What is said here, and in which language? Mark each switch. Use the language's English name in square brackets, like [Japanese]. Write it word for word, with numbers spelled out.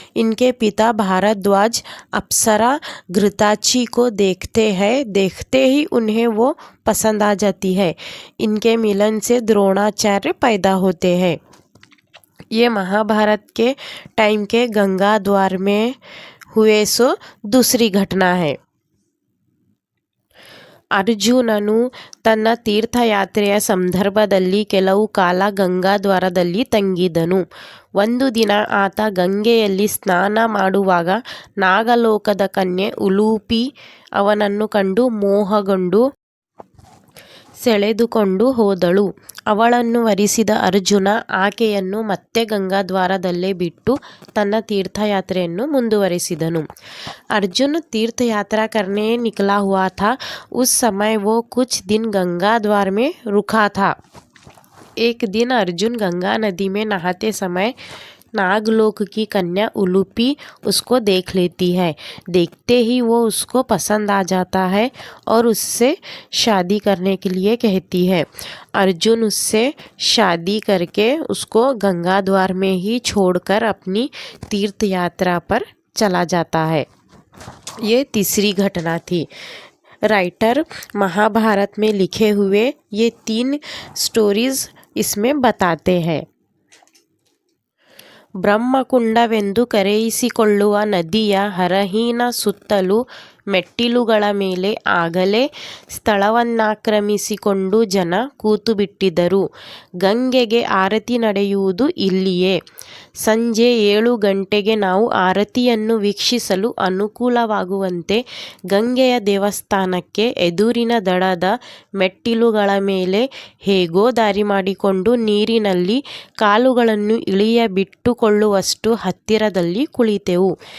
[Hindi] इनके पिता भारद्वाज अप्सरा घृताची को देखते हैं, देखते ही उन्हें वो पसंद आ जाती है। इनके मिलन से द्रोणाचार्य पैदा होते हैं। ये महाभारत के टाइम के गंगा द्वार में हुए सो दूसरी घटना है। [Kannada] ಅರ್ಜುನನು ತನ್ನ ತೀರ್ಥಯಾತ್ರೆಯ ಸಂದರ್ಭದಲ್ಲಿ ಕೆಲವು ಕಾಲ ಗಂಗಾದ್ವಾರದಲ್ಲಿ ತಂಗಿದನು. ಒಂದು ದಿನ ಆತ ಗಂಗೆಯಲ್ಲಿ ಸ್ನಾನ ಮಾಡುವಾಗ ನಾಗಲೋಕದ ಕನ್ಯೆ ಉಲೂಪಿ ಅವನನ್ನು ಕಂಡು ಮೋಹಗೊಂಡು ಸೆಳೆದುಕೊಂಡು ಹೋದಳು. ಅವಳನ್ನು ವರಿಸಿದ ಅರ್ಜುನ ಆಕೆಯನ್ನು ಮತ್ತೆ ಗಂಗಾದ್ವಾರದಲ್ಲೇ ಬಿಟ್ಟು ತನ್ನ तीर्थयात्रेಯನ್ನು ಮುಂದುವರಿಸಿದನು. [Hindi] अर्जुन तीर्थ यात्रा करने निकला हुआ था। उस समय वो कुछ दिन गंगा द्वार में रुका था। एक दिन अर्जुन गंगा नदी में नहाते समय नागलोक की कन्या उलूपी उसको देख लेती है। देखते ही वो उसको पसंद आ जाता है और उससे शादी करने के लिए कहती है। अर्जुन उससे शादी करके उसको गंगा द्वार में ही छोड़कर अपनी तीर्थ यात्रा पर चला जाता है। ये तीसरी घटना थी। राइटर महाभारत में लिखे हुए ये तीन स्टोरीज इसमें बताते हैं. [Kannada] ಬ್ರಹ್ಮಕುಂಡವೆಂದು ಕರೆಯಿಸಿಕೊಳ್ಳುವ ನದಿಯ ಹರಹೀನ ಸುತ್ತಲೂ ಮೆಟ್ಟಿಲುಗಳ ಮೇಲೆ ಆಗಲೇ ಸ್ಥಳವನ್ನಾಕ್ರಮಿಸಿಕೊಂಡು ಜನ ಕೂತುಬಿಟ್ಟಿದ್ದರು. ಗಂಗೆಗೆ ಆರತಿ ನಡೆಯುವುದು ಇಲ್ಲಿಯೇ. ಸಂಜೆ ಏಳು ಗಂಟೆಗೆ ನಾವು ಆರತಿಯನ್ನು ವೀಕ್ಷಿಸಲು ಅನುಕೂಲವಾಗುವಂತೆ ಗಂಗೆಯ ದೇವಸ್ಥಾನಕ್ಕೆ ಎದುರಿನ ದಡದ ಮೆಟ್ಟಿಲುಗಳ ಮೇಲೆ ಹೇಗೋ ದಾರಿ ಮಾಡಿಕೊಂಡು ನೀರಿನಲ್ಲಿ ಕಾಲುಗಳನ್ನು ಇಳಿಯ ಬಿಟ್ಟುಕೊಳ್ಳುವಷ್ಟು ಹತ್ತಿರದಲ್ಲಿ ಕುಳಿತೆವು.